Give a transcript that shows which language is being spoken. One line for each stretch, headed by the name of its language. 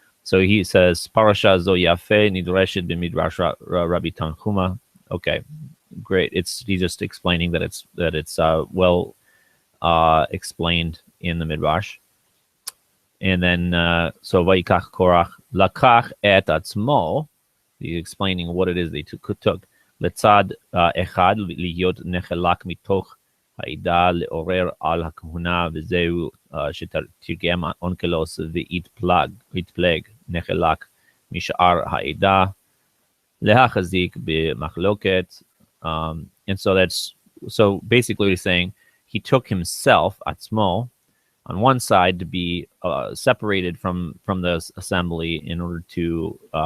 English: So he says,
Hebrew: Parashah zo yafe nidreshet b'midrash Rabbi Tanchuma.
English: Okay, great. He's just explaining that it's well explained in the midrash. And then so
Hebrew: vayikach Korach lakach et atzmo.
English: He's explaining what it is they took.
Hebrew: לצד אחד להיות נחלק מתוך העדה לעורר על הכהונה, וזהו שתרגם אונקלוס והתפלג נחלק משאר העדה להחזיק במחלוקת.
English: And so basically he's saying he took himself, atzmo, on one side to be separated from the assembly in order to